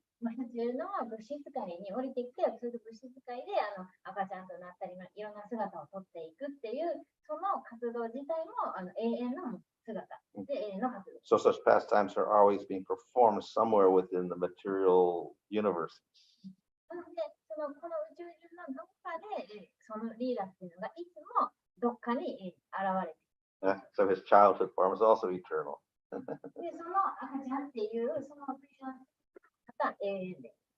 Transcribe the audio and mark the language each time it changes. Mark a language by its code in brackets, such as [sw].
[ja] 一つ言うのは物質界に降りてきて、それで物質界で赤ちゃんとなったり、いろんな姿をとっていくっていう、その活動自体も永遠の姿で永遠の活動。 [en] So such pastimes are always being performed somewhere within the material universe. [ja] なので、この宇宙中のどこかで、そのリーダーっていうのがいつもどっかに現れている。 [en] So his childhood form is also eternal. [ja] で、その赤ちゃんっていう、そのが永遠で。